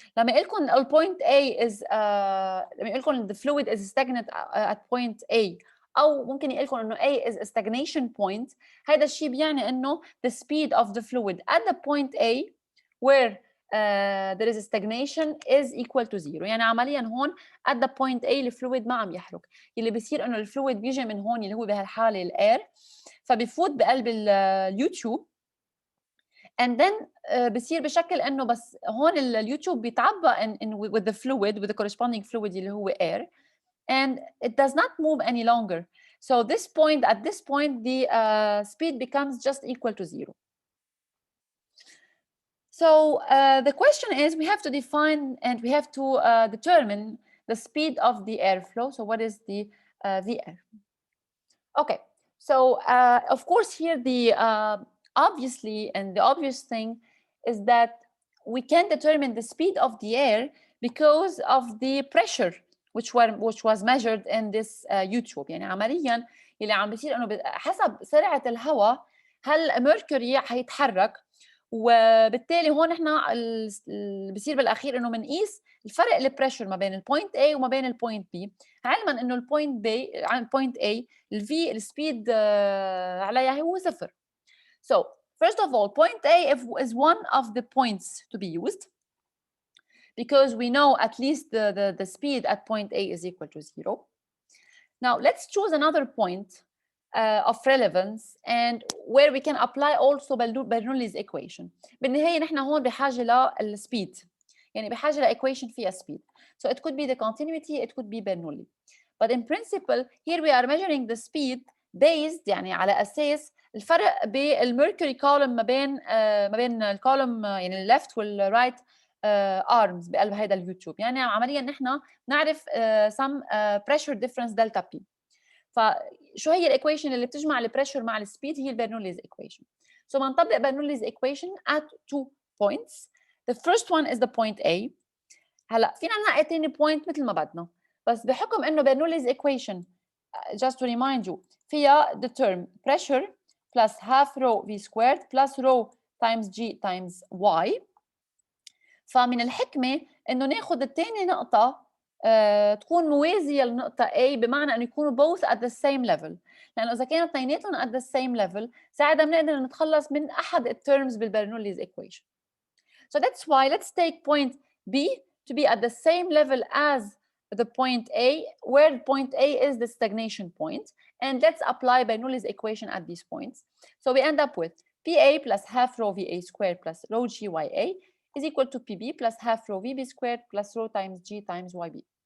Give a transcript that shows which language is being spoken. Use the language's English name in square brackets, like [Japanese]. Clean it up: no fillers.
[Arabic] لما قولكم [English] point A is, لما قولكم the fluid is stagnant at point A [Arabic] او ممكن يقول لكم انه [English] A is a stagnation point. [Arabic] هذا الشيء بيعني انه [English] the speed of the fluid at the point A where there is a stagnation is equal to zero. [Arabic] يعني عمليا هون [English] at the point A [Arabic] الفلويد ما عم يحرك. اللي بيصير انه الفلويد بيجي من هون اللي هو بهالحاله الاير، فبفوت بقلب اليوتيوب [English] and then [Arabic] بصير بشكل انه بس هون اليوتيوب بيتعبى [English] with the fluid, with the corresponding fluid [Arabic] اللي هو air, [English] and it does not move any longer. So at this point the speed becomes just equal to zero. So the question is, we have to define and we have to determine the speed of the airflow. So what is the air? Okay, so of course here the obviously, and the obvious thing is that we can determine the speed of the air because of the pressure which was measured in this YouTube. [Arabic] يعني عمليا اللي عم بيصير انه حسب سرعه الهواء هل ميركوري حيتحرك، وبالتالي هون احنا اللي بيصير بالاخير انه بنقيس الفرق البريشر ما بين البوينت A وما بين البوينت B، علما انه البوينت B عن البوينت A الفي السبيد عليها هو صفر. [English] So first of all, point A is one of the points to be used because we know at least the speed at point A is equal to zero. Now let's choose another point of relevance and where we can apply also Bernoulli's equation. [Arabic] بالنهاية نحن هون بحاجة للسبيد، يعني بحاجة لإيكويشن فيها speed. [English] So it could be the continuity, it could be Bernoulli. But in principle here we are measuring the speed based [Arabic] يعني على أساس الفرق بالميركوري column ما بين الكولوم يعني الليفت والرايت arms بقلب هذا اليوتيوب. يعني عمليا نحن نعرف [English] some pressure difference delta P. [Arabic] فشو هي الايكويشن اللي بتجمع البريشر مع السبيد؟ هي البرنوليز ايكويشن. [English] So [Arabic] بنطبق برنوليز ايكويشن [English] at 2 points. The first one is the point A. [Arabic] هلا فينا نلاقي ثاني بوينت مثل ما بدنا، بس بحكم انه برنوليز ايكويشن [English] just to remind you [Arabic] فيها [English] the term pressure plus half rho v squared plus rho times g times y. [Arabic] فمن الحكمه انه ناخذ الثاني نقطه تكون موازيه لنقطه A، بمعنى انه يكونوا [English] both at the same level، [Arabic] لانه اذا كانوا اثنيناتهم [English] at the same level [Arabic] ساعتها بنقدر نتخلص من احد التيرمز بالبرنوليز equation. [English] So that's why let's take point B to be at the same level as the point A, where point A is the stagnation point, and let's apply Bernoulli's equation at these points. So we end up with PA plus half rho VA squared plus rho GYA is equal to PB plus half rho VB squared plus rho times G times YB.